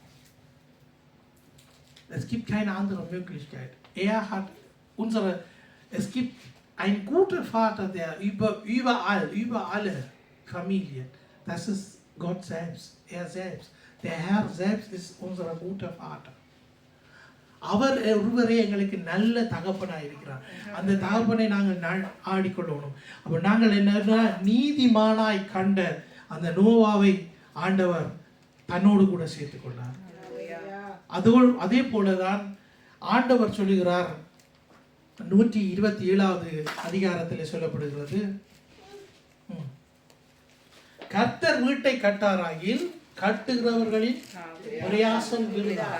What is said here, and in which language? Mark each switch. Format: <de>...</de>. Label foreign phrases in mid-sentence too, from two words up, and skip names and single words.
<de>Es gibt keine andere Möglichkeit. Es gibt einen guten Vater, der über alle Familie. Das ist Gott selbst, er selbst. Der Herr selbst ist unser guter Vater.</de> <ta>அவர் ஒருவரே எங்களுக்கு நல்ல தகப்பனாக இருக்கிறார். அந்த தகப்பனை நாங்கள் ஆடிக்கொள்ளணும். அப்போ நாங்கள் என்ன, நீதிமானாய் கண்ட அந்த நோவாவை ஆண்டவர் தன்னோடு கூட சேர்த்துக் கொண்டார். அதே போலதான் ஆண்டவர் சொல்லுகிறார், 127வது அதிகாரத்தில் சொல்லப்படுகிறது, கர்த்தர் வீட்டை கட்டாராயில் கட்டுகிறவர்களின் பிரயாசம் விருதார்.</ta>